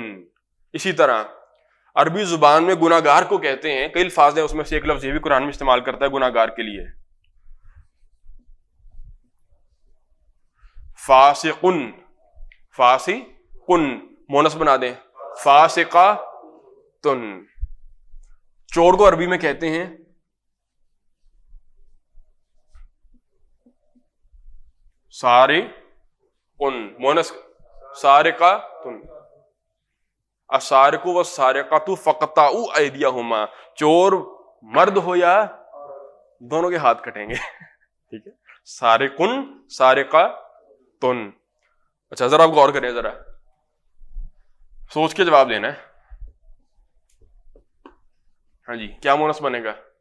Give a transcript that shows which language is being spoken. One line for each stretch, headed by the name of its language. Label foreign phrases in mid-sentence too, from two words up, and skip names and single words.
Urdu: اسی طرح عربی زبان میں گناہگار کو کہتے ہیں, کئی الفاظ ہیں اس میں سے ایک لفظ یہ بھی قرآن میں استعمال کرتا ہے گناہگار کے لیے, فاسقن. فاسقن مونس بنا دیں, فاسقاتن. چور کو عربی میں کہتے ہیں سارقن، مونس سارقاتن،
Arabic: السارق والسارقۃ فاقطعوا ایدیہما،
Urdu: چور مرد ہو یا دونوں کے ہاتھ کٹیں گے، ٹھیک ہے،
Arabic: سارقن سارقاتن۔
Urdu: اچھا ذرا آپ غور کریں، ذرا سوچ کے جواب دینا ہے۔ ہاں جی، کیا مونس بنے گا؟